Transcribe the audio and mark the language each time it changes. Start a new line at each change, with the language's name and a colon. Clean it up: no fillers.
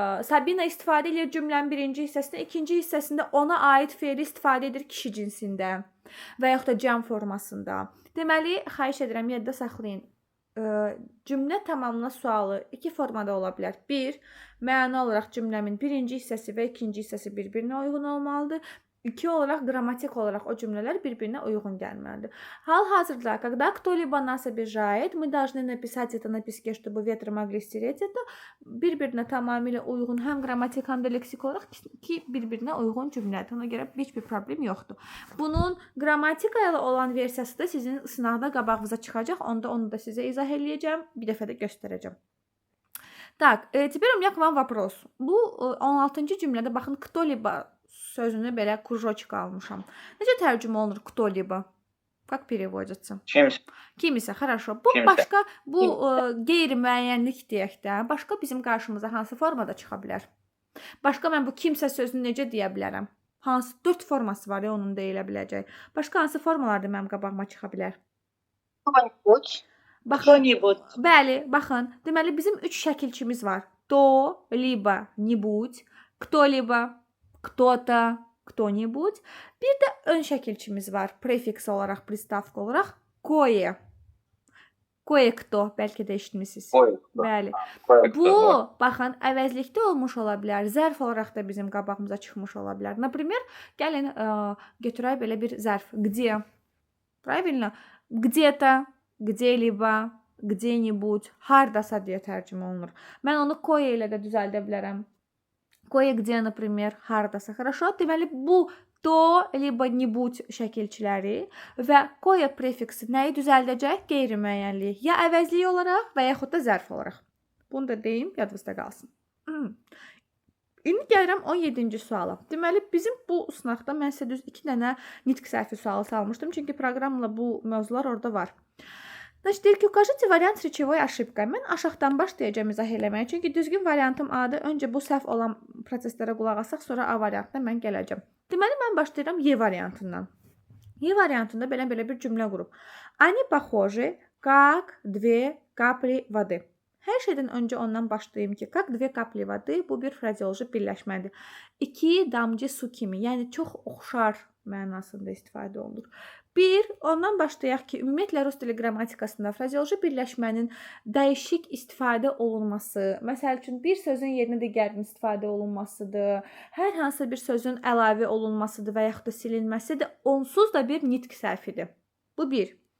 Azerbaijani: Sabina istifadə edir cümlənin birinci hissəsində, ikinci hissəsində ona aid fe'li istifadə edir kişi cinsində və yaxud da cəm formasında. Deməli, xahiş edirəm, yadda saxlayın. Cümlə tamamla sualı iki formada ola bilər. 1. Məna olaraq cümləmin birinci hissəsi və ikinci hissəsi bir-birinə uyğun olmalıdır. 2 olaraq, qrammatik olaraq o cümlələr bir-birinə uyğun gəlməlidir. Hal-hazırda,
Russian: когда кто-либо нас обижает, мы должны написать это на песке, чтобы ветры могли стереть это.
Azerbaijani: Bir-birinə tamamilə uyğun həm qrammatik, həm də leksik olaraq ki, bir-birinə uyğun cümlədir. Ona görə heç bir problem yoxdur. Bunun qrammatika ilə olan versiyası da sizin sınavda qabağınıza çıxacaq. Onda onu da sizə izah eləyəcəm. Bir dəfə də göstərəcəm.
Russian: Так, теперь у меня к вам вопрос.
Azerbaijani: Bu 16-cı cümlədə baxın, кто-либо sözünü belə кружочек almışam. Necə tərcümə olunur кто-либо?
Russian: Как переводится?
Azerbaijani: Kimisə,
Russian: хорошо.
Azerbaijani: Bu kimsə. Başqa, bu qeyri-müəyyənlik deyək də, başqa bizim qarşımıza hansı formada çıxa bilər? Başqa mən bu kimsə sözünü necə deyə bilərəm? Hansı 4 forması var ya onun deyilə biləcək. Başqa hansı formalarda mənim qabağıma çıxa bilər? Baxın, bəli, baxın. Deməli bizim 3 şəkilçimiz var.
Russian: То, либо, нибудь, кто-либо, кто-то, кто-нибудь.
Azerbaijani: Bir də ön şəkilçimiz var. Prefiks olaraq, pristavka olaraq. Кое. Kое-кто. Bəlkə də eşitmisiniz. Bəli. Bu, baxın, əvəzlikdə olmuş ola bilər. Zərf olaraq da bizim qabağımıza çıxmış ola bilər.
Russian: Например,
Azerbaijani: gəlin götürək belə bir zərf.
Russian: Где? Правильно? Где-то, где-либо, где-нибудь.
Azerbaijani: Hardasa deyə tərcümə olunur. Mən onu кое ilə də düzəldə bilərəm.
Russian: Кое-где, например, hardasa. Хорошо?
Azerbaijani: Deməli, bu то, либо нибудь şəkilçiləri və кое prefiksi nəyi düzəldəcək? Qeyri-müəyyənliyi. Ya əvəzlik olaraq və yaxud da zərf olaraq. Bunu da deyim, yadınızda qalsın. İndi gəlirəm 17-ci suala. Deməli, bizim bu sınaqda mən sizə düz 2 dənə nitq səhvi sualı salmışdım. Çünki proqramla bu mövzular orada var.
Russian: Значит,
Azerbaijani: deyir ki,
Russian: укажите вариант с речевой ошибкой.
Azerbaijani: Mən aşağıdan başlayacağım izah eləməyə. Çünki düzgün variantım A-dır. Öncə bu səhv olan proseslərə qulaq asaq, sonra A variantına mən gələcəm. Deməli, mən başlayıram Y variantından. Y variantında belə bir cümlə qurub.
Russian: Они похожи, как две капли воды.
Azerbaijani: Hər şeydən öncə ondan başlayayım ki,
Russian: как две капли воды
Azerbaijani: bu bir frazeoloji birləşmədir. 2 damcı su kimi, yəni çox oxşar mənasında istifadə olunur. Bir, ondan başlayaq ki, ümumiyyətlə rus dili qrammatikasında frazeoloji birləşmənin dəyişik istifadə olunması, məsəl üçün bir sözün yerinə digərinin istifadə olunmasıdır, hər hansı bir sözün əlavə olunmasıdır və yaxud da silinməsidir, onsuz da bir nitq səhvidir. Bu bir.